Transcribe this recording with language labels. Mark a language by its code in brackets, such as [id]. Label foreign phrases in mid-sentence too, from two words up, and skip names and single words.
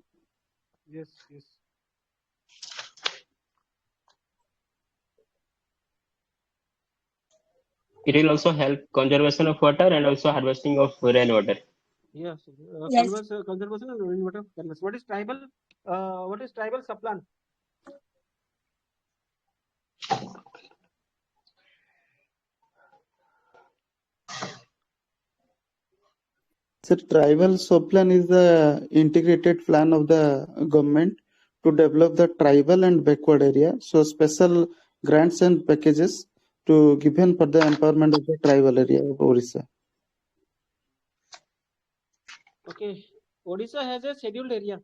[en] Yes, yes. It will also help conservation of water and also harvesting of rainwater. Yes, Yes. conservation and rainwater. What is tribal? What is tribal subplan? Sir, tribal subplan is the integrated plan of the government to develop the tribal and backward area. So special grants and packages to given for the empowerment of the tribal area of Odisha. Okay, Odisha has a scheduled area.